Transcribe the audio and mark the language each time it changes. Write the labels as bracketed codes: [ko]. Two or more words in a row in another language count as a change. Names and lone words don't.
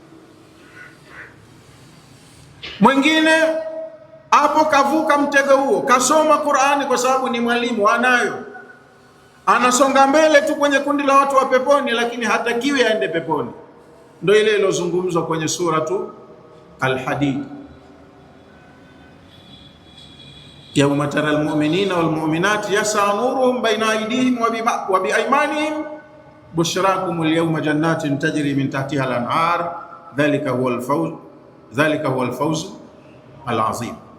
[sw] Mwingine hapo kavuka mtego huo, kasoma Qur'ani kwa sababu ni mwalimu anayo, anasonga mbele tu kwenye kundi la watu wa peponi, lakini hatakiwi aende peponi. Ndio ile ilozungumzwa kwenye suratu Al-Hadid, [ar] يوم ترى المؤمنين والمؤمنات يسعى نورهم بين أيديهم وبأيمانهم بشراكم اليوم جنات تجري من تحتها الأنهار ذلك هو الفوز العظيم.